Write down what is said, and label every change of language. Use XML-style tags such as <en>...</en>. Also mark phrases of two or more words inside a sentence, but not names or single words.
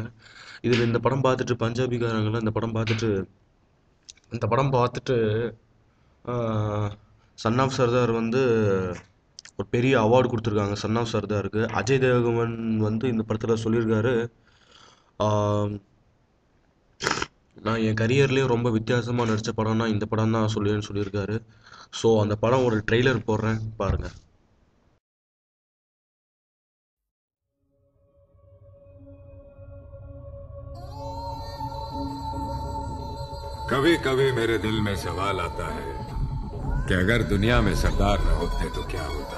<ta>இதில் இந்த படம் பார்த்துட்டு பஞ்சாபிக்காரங்களாம் இந்த படம் பார்த்துட்டு சன் ஆஃப் சர்தார் வந்து ஒரு பெரிய அவார்டு கொடுத்துருக்காங்க. சன் ஆஃப் சர்தாருக்கு அஜய் தேவகன் வந்து இந்த படத்தில் சொல்லியிருக்காரு, நான் என் கரியர்லேயே ரொம்ப வித்தியாசமாக நடித்த படம்னா இந்த படம் தான் சொல்லியிருக்காரு. ஸோ அந்த படம் ஒரு ட்ரெய்லர் போடுறேன், பாருங்கள்.</ta> <hi>कभी कभी मेरे दिल में सवाल आता है कि अगर दुनिया में सरदार न होते तो क्या होता।</hi>